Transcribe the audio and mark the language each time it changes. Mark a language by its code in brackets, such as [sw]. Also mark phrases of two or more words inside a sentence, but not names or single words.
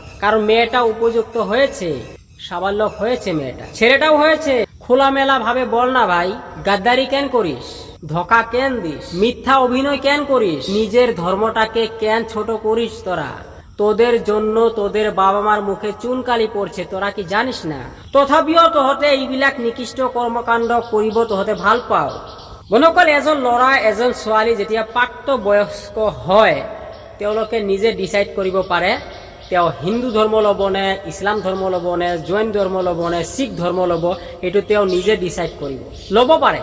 [bn] কারণ মেয়েটা উপযুক্ত হয়েছে, সাবালক হয়েছে মেয়েটা, ছেলেটাও হয়েছে। খোলামেলা ভাবে বল না ভাই, গাদ্দারি কেন করিস? ধোকা কেন দিস? মিথ্যা অভিনয় কেন করিস? নিজের ধর্মটাকে কেন ছোট করিস? তোরা, তোদের জন্য তোদের বাবা মার মুখে চুনকালি পড়ছে, তোরা কি জানিস না? [as] তথাপিও তহঁতে এইবিলাক নিকৃষ্ট কৰ্মকাণ্ড কৰিব তহঁতে ভাল পাও। বন্ধুসকল, এজন ল'ৰা এজন ছোৱালী যেতিয়া প্ৰাপ্তবয়স্ক হয়, তেওঁলোকে নিজে ডিচাইড কৰিব পাৰে তেওঁ হিন্দু ধৰ্ম ল'ব নে, ইছলাম ধৰ্ম ল'ব নে, জৈন ধৰ্ম ল'ব নে, শিখ ধৰ্ম ল'ব, এইটো তেওঁ নিজে ডিচাইড কৰিব, ল'ব পাৰে।